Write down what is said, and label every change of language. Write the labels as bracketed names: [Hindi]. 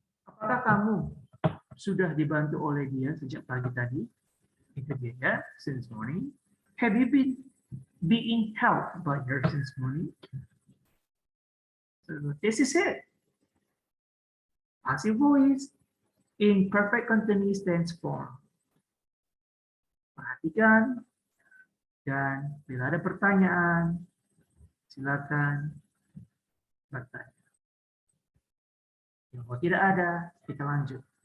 [Indonesian] Apakah kamu sudah dibantu oleh dia sejak pagi tadi? Itu dia ya, [English] since morning. Have you been being helped by her since morning? So this is it. Passive voice in perfect continuous tense form. [Indonesian] Perhatikan dan bila ada pertanyaan, silakan bertanya. Kalau tidak ada, kita lanjut.